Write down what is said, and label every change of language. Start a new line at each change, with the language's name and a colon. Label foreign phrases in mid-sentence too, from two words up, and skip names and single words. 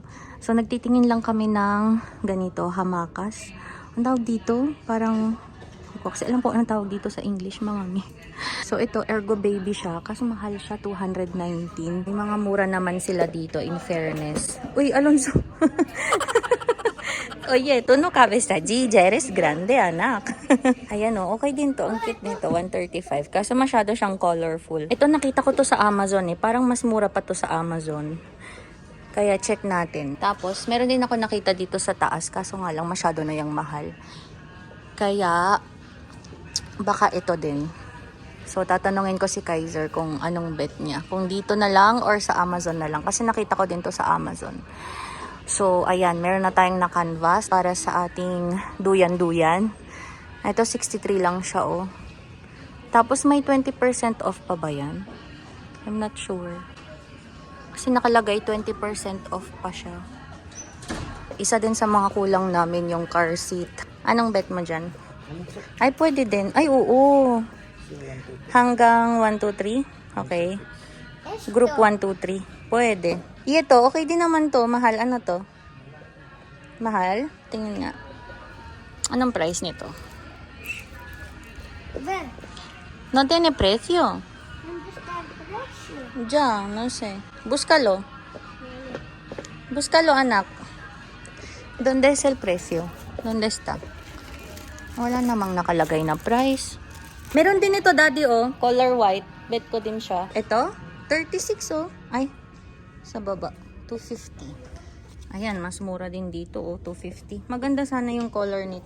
Filipino: So nagtitingin lang kami ng ganito, hamakas. Ang tawag dito, parang kasi alam po anong tawag dito sa English, mga mi. So ito, Ergo Baby siya. Kaso mahal siya, 219. May mga mura naman sila dito,
English: in fairness.
Filipino: Uy, Alonso.
Spanish: Oye, tú no cabes allí, ya eres grande,
Filipino: anak. Ayan o, okay din to. Ang cute nito, 135. Kaso masyado siyang colorful. Ito, nakita ko to sa Amazon eh. Parang mas mura pa to sa Amazon. Kaya check natin. Tapos, meron din ako nakita dito sa taas. Kaso nga lang, masyado na yung mahal. Kaya, baka ito din. So, tatanungin ko si Kaiser kung anong bet niya. Kung dito na lang or sa Amazon na lang. Kasi nakita ko din to sa Amazon. So, ayan, meron na tayong na-canvas para sa ating duyan-duyan. Ito, 63 lang siya, oh. Tapos, may 20% off pa ba yan?
English: I'm not sure.
Filipino: Kasi nakalagay, 20% off pa siya. Isa din sa mga kulang namin yung car seat. Anong bet mo dyan? Ay, pwede din. Ay, oo. Hanggang 1, 2, 3? Okay. Group 1, 2, 3. Pwede. Ito, okay din naman to. Mahal. Ano to? Mahal? Tingin nga. Anong price nito?
Spanish: Ven, No tiene precio. ¿dónde está el precio? Ya, no sé. Búscalo. Búscalo, anak. ¿Dónde es el precio? ¿Dónde está?
Filipino: Wala namang nakalagay na price. Meron din ito, daddy, oh.
English: Color white.
Filipino: Bet ko din siya. Ito? 36, oh. Ay, sa baba. 250. Ayan, mas mura din dito, oh. 250. Maganda sana yung color nito.